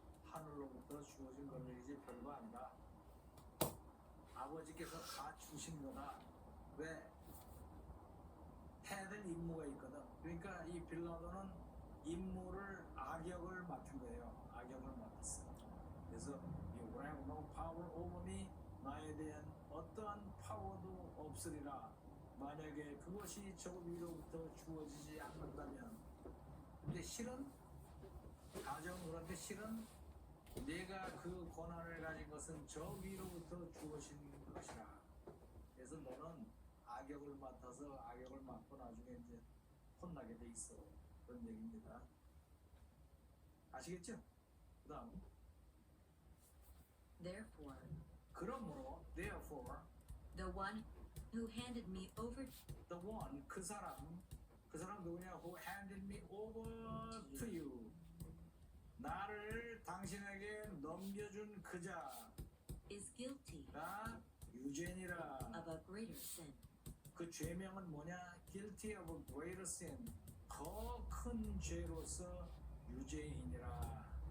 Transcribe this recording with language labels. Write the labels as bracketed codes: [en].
[ko] 하늘로부터 주어진 권력이지 별거 아니다. 아버지께서 다 주신 거다. 왜? 해야 될 임무가 있거든. 그러니까 이 빌라도는 임무를 악역을 맡은 거예요. 악역을 맡았어. 그래서 [en] you will have no power over me. [ko] 나에 대한 어떠한 파워도 없으리라. 만약에 그것이 저 위로부터 주어지지 않는다면. 근데 실은 가정으로한테 실은 내가 그 권한을 가진 것은 저 위로부터 주어진 것이라. 그래서 너는 악역을 맡아서 악역을 맡고 나중에 이제 혼나게 돼 있어. 그런 얘기입니다. 아시겠죠? 그 다음. [en] Therefore, [ko] 그러므로 [en] therefore the one who handed me over the one [ko] 그 사람 누구냐? [en] Who handed me over to you. [ko] 나를 당신에게 넘겨준 그자. [en] is guilty [ko] 나 유죄니라. [en] of a greater sin. [ko] 그 죄명은 뭐냐? [en] Guilty of a greater sin. [ko] 더 큰 죄로서 유죄인이라.